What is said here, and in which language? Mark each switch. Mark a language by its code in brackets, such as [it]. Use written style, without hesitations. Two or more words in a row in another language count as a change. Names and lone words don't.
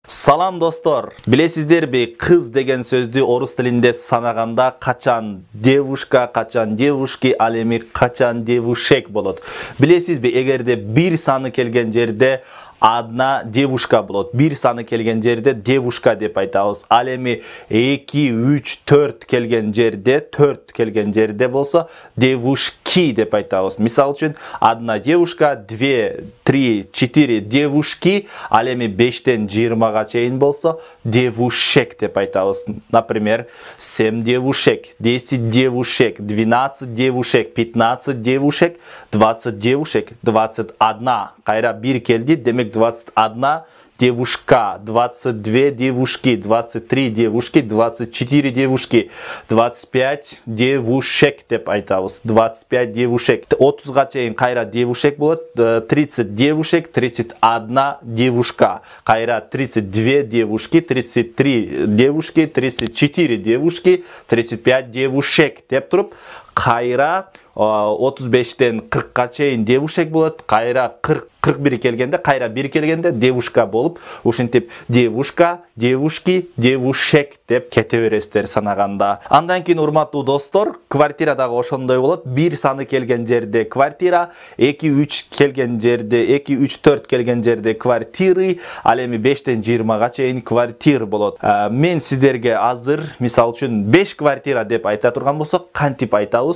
[ky] Салам достор. Билесиздерби, кыз деген сөздү орус тилинде санаганда качан девушка, качан девушки, ал эми качан девушек болот. Билесизби, эгерде бир саны келген жерде [ru] одна девушка [ky] болот. Бир саны келген жерде девушка деп айтабыз. Ал эми 2, 3, 4 келген жерде болсо девушки деп айтабыз. Мисал үчүн [ru] одна девушка, [ky] 2, 3, 4 девушки, ал эми 5тен 20-га чейин болсо девушек деп айтабыз. [ru] Например, 7 девушек, 10 девушек, 12 девушек, 15 девушек, 20 девушек, 21. [ky] Кайра бир келди, демек [ru] 21 девушка, 22 девушки, 23 девушки, 24 девушки, 25 девушек [ky] деп айтабыз. [ru] 25 девушек. [ky] 30-га чейин кайра девушек болот. [ru] 30 девушек, 31 девушка. [ky] Кайра [ru] 32 девушки, 33 девушки, 34 девушки, 35 девушек [ky] деп туруп, кайра 35тен 40-га чейин девушек болот. Кайра 41 келгенде, кайра 1 келгенде девушка болуп, ушинтип [ru] девушка, девушки, девушек [ky] деп кете бересиздер санаганда. Андан кийин урматтуу достор, квартира дагы ошондой болот. Бир саны келген жерде квартира, 2, 3 келген жерде, 2, 3, 4 келген жерде квартиры, ал эми 5тен 20-га чейин квартир болот. Мен сиздерге азыр, мисал үчүн 5 квартира деп айта турган болсок, кантип айтабыз?